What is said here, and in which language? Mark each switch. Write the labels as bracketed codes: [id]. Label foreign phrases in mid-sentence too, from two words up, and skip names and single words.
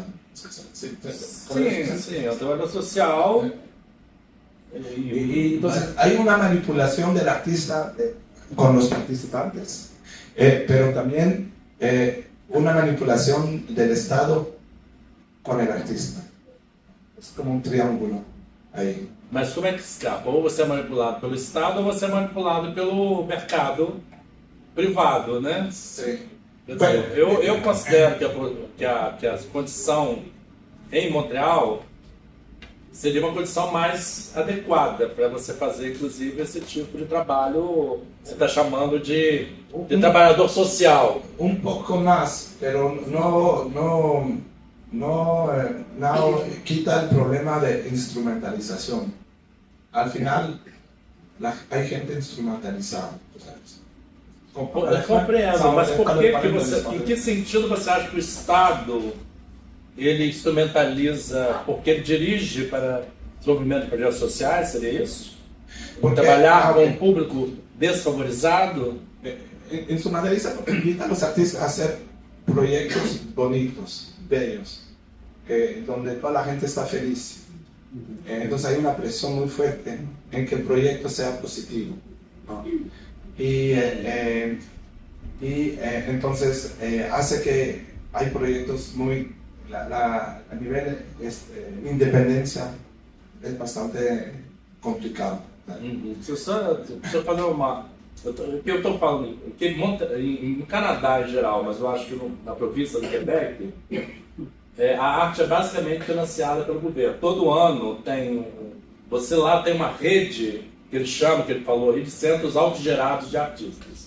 [es] Sí, el trabajador social. Y entonces hay una manipulación del artista con los participantes, pero también una manipulación del Estado con el artista. Es como un triángulo aí. [pt] Mas como é que escapa? Ou você é manipulado pelo Estado ou você é manipulado pelo mercado privado, né? Sim. Quer dizer, eu considero que a condição em Montreal seria uma condição mais adequada para você fazer, inclusive, esse tipo de trabalho que você está chamando de trabalhador social. Um pouco mais, mas não quita o problema de instrumentalização. [es] Al final, hay gente instrumentalizada. [pt] Compreendo, mas em que sentido você acha que o Estado ele instrumentaliza, porque ele dirige para desenvolvimento de projetos sociais, seria isso? Trabalhar com um público desfavorizado? [es] Instrumentaliza porque invita a los artistas a hacer proyectos bonitos, bellos, donde toda la gente está feliz. Entonces hay una presión muy fuerte en que el proyecto sea positivo, ¿no? Y entonces hace que hay proyectos muy... a nivel de independencia es bastante complicado. [pt] Se eu fazer uma... O que eu estou falando, que no Canadá em geral, mas eu acho que na província do Quebec, a arte é basicamente financiada pelo governo. Todo ano você lá tem uma rede, que ele falou aí, de centros autogerados de artistas.